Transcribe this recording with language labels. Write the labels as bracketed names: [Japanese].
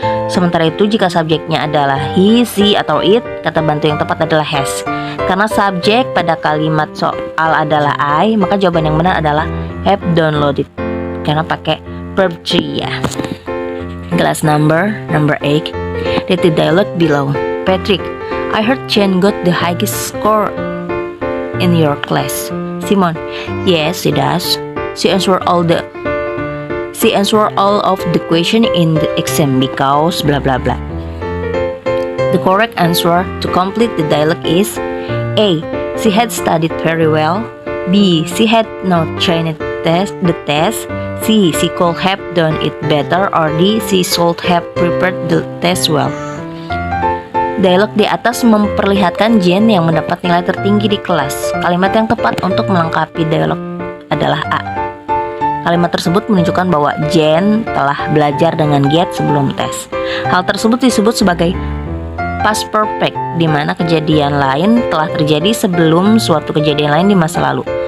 [Indonesian] Sementara itu jika subjeknya adalah he, she, atau it, kata bantu yang tepat adalah has. Karena subjek pada kalimat soal adalah I, maka jawaban yang benar adalah have downloaded, karena pakai verb 3 ya. [English] Class number 8. Read the dialogue below. Patrick, I heard Jen got the highest score in your class. Simon, yes, she does. She answered all of the question in the exam because blah blah blah. The correct answer to complete the dialogue is A. She had studied very well. B. She had not changed the test. C. She could have done it better. Or D. She should have prepared the test well. [Indonesian] Dialog di atas memperlihatkan Jane yang mendapat nilai tertinggi di kelas. Kalimat yang tepat untuk melengkapi dialog adalah A. Kalimat tersebut menunjukkan bahwa Jane telah belajar dengan giat sebelum tes. Hal tersebut disebut sebagai past perfect, di mana kejadian lain telah terjadi sebelum suatu kejadian lain di masa lalu.